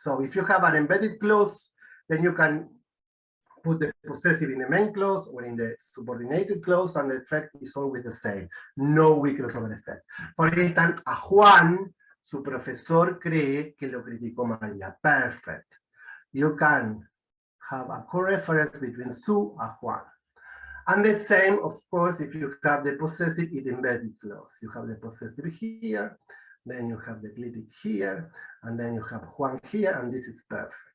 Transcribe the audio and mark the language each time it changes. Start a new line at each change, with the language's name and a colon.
English: So if you have an embedded clause, then you can put the possessive in the main clause or in the subordinated clause, and the effect is always the same. No weak crossover effect.
Spanish: For instance, a Juan, su profesor cree que lo criticó María.
English: Perfect. You can have a co-reference between su and Juan. And the same, of course, if you have the possessive in the embedded clause. You have the possessive here, then you have the clitic here, and then you have Juan here, and this is perfect.